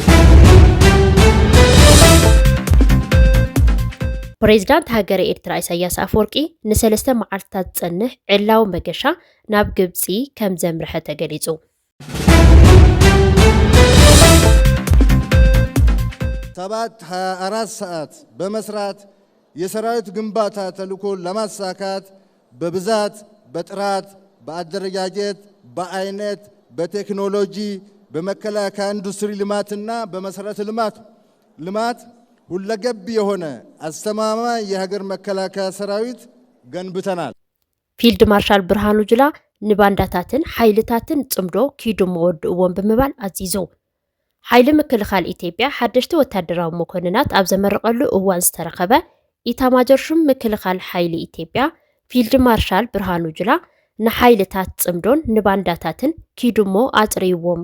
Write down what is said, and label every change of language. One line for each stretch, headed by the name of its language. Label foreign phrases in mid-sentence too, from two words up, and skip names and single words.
Tigrinya: ፕሬዝዳንት ሃገረ ኤርትራ ኢሳያስ አፈወርቂ ንሰለስተ መዓልታት ጸንሕ ዕላው መገሻ ናብ ግብጺ ከም ዘምርሐ ተገሊጹ
Amharic: ሰባት 24 ሰዓት በመስራት የሰራዊት ግንባታ ተልዕኮ ለማሳካት በብዛት በጥራት በአደረጃጀት በአይነት በቴክኖሎጂ በመከላከያ ኢንዱስትሪ ልማትና በመሰረተ ልማት ሁለገብ የሆነ አስተማማኝ የሀገር መከላከያ ሰራዊት ገንብተናል።
Tigrinya: ፊልድ ማርሻል ብርሃኑ ጁላ ንባንዳታትን ሓይልታትን ጽምዶ ኪዱሞ ወድእዎም ብምባል ኣዚዙ ሓይሊ ምክልኻል ኢትዮጵያ ሓደሽቲ ወታደራዊ መኮንናት ኣብ ዘመረቐሉ እዋን ዝተረኸበ ኢታማጆር ሹም ምክልኻል ሓይሊ ኢትዮጵያ ፊልድ ማርሻል ብርሃኑ ጁላ ንሓይልታት ጽምዶን ንባንዳታትን ኪዱሞ ኣጽሪይዎም